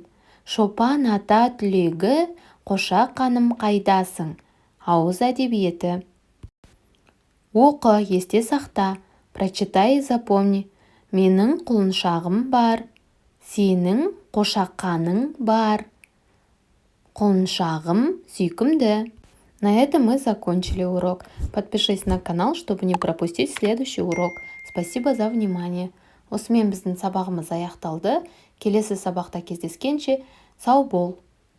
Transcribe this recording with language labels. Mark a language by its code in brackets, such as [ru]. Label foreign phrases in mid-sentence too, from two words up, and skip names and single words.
[kk] Шопан ата түлегі, қошақаным қайдасың? Ауыз әдебиеті. Оқы, есте сақта. [ru] Прочитай и запомни. [kk] Менің құлыншағым бар. Сенің қошақаның бар. Құлыншағым сүйкімді. [ru] На этом мы закончили урок. Подпишись на канал, чтобы не пропустить следующий урок. Спасибо за внимание. [kk] Осымен біздің сабағымыз аяқталды. Келесі сабақта кездескенше сау бол.